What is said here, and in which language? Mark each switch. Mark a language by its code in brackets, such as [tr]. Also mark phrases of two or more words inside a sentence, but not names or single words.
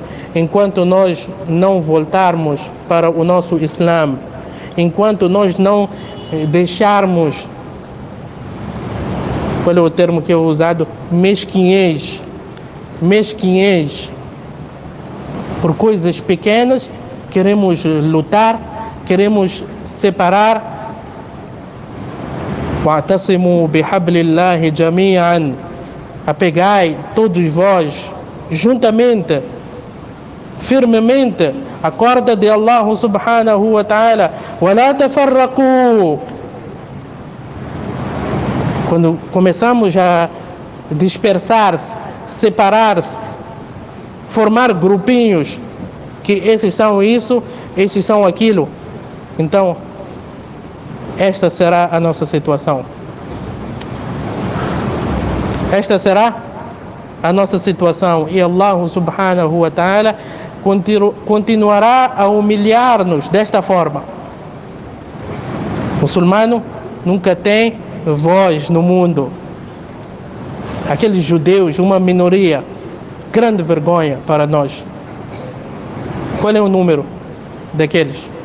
[pt] Enquanto nós não voltarmos para o nosso Islã, enquanto nós não deixarmos, qual é o termo que é usado? Mesquinhez por coisas pequenas, queremos lutar, queremos separar. [ar] واعتصموا بحبل الله جميعا. [pt] Apegai todos vós juntamente, firmemente, a corda de Allah [ar] سبحانه وتعالى. ولا تفرقوا. [pt] Quando começamos a dispersar-se, separar-se, formar grupinhos, que esses são isso, esses são aquilo, então esta será a nossa situação. Esta será a nossa situação. E Allah [ar] سبحانه وتعالى [pt] continuará a humilhar-nos desta forma. O muçulmano nunca tem voz no mundo. Aqueles judeus, uma minoria, grande vergonha para nós. Qual é o número daqueles?